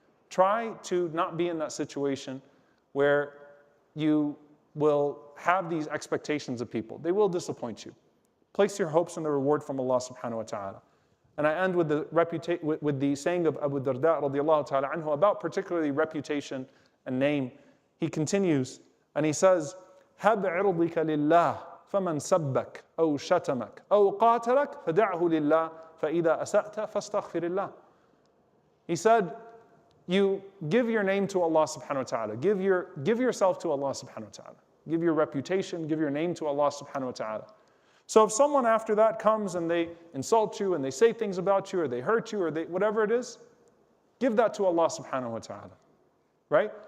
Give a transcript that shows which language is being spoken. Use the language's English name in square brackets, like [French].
[English] Try to not be in that situation where you will have these expectations of people. They will disappoint you. Place your hopes in the reward from Allah subhanahu wa ta'ala. And I end with the saying of Abu Darda radiallahu ta'ala anhu about particularly reputation and name. He continues and he says, [Arabic] هَبْ عِرْضِكَ لِلَّهِ فَمَنْ سَبَّكَ أَوْ شَتَمَكَ أَوْ قَاتَلَكَ فَدَعْهُ لِلَّهِ فَإِذَا أَسَأْتَ فَاسْتَغْفِرِ اللَّهِ. [English] He said, you give your name to Allah subhanahu wa ta'ala. Give yourself to Allah subhanahu wa ta'ala. Give your reputation, give your name to Allah subhanahu wa ta'ala. So if someone after that comes and they insult you and they say things about you or they hurt you or whatever it is, give that to Allah subhanahu wa ta'ala. Right?